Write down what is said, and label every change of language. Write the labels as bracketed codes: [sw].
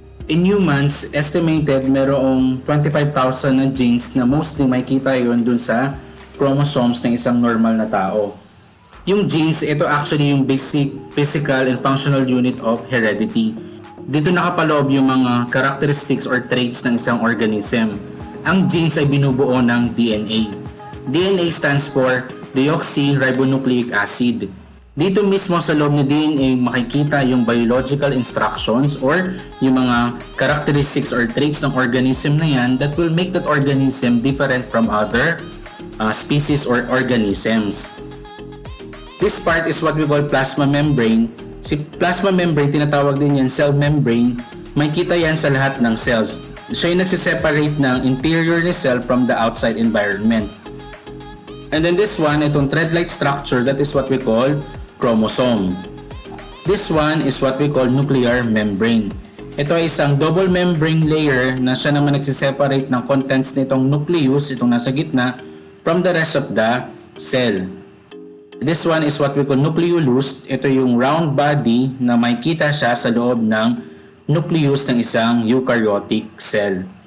[tl] In humans, estimated merong 25,000 na genes na mostly makikita yon dun sa chromosomes ng isang normal na tao. Yung genes, ito actually yung [en] basic physical and functional unit of heredity. [tl] Dito nakapaloob yung mga characteristics or traits ng isang organism. Ang genes ay binubuo ng DNA. [en] DNA stands for deoxyribonucleic acid. [tl] Dito mismo sa loob ng DNA makikita yung biological instructions or yung mga characteristics or traits ng organism na yan [en] that will make that organism different from other species or organisms. This part is what we call plasma membrane. [tl] Si plasma membrane, tinatawag din yan cell membrane. Makikita yan sa lahat ng cells. Siya yung nagsiseparate ng interior ni cell [en] from the outside environment. And then this one, [tl] itong thread-like structure, [en] that is what we call chromosome. This one is what we call nuclear membrane. [tl] Ito ay isang double membrane layer na siya naman nagsiseparate ng contents nitong nucleus, itong nasa gitna, [en] from the rest of the cell. This one is what we call nucleolus. [tl] Ito yung round body na makikita siya sa loob ng nucleus ng isang eukaryotic cell.